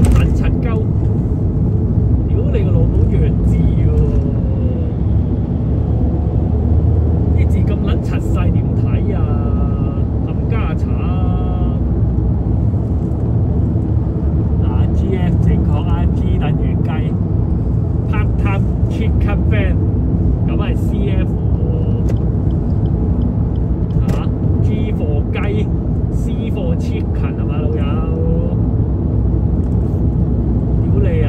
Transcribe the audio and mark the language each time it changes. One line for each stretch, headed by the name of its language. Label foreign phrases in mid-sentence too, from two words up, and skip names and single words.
Cantonese: 咁撚柒鳩！屌你個老母弱智喎！啲字咁撚柒細點睇啊？冚家鏟！GF 正確啊 ，G 等於雞 ，
English: part time chicken fan
Cantonese: 咁係 CF 喎，嚇 G for 雞 ，
English: C for chicken
Cantonese: 係嘛老友？屌你啊！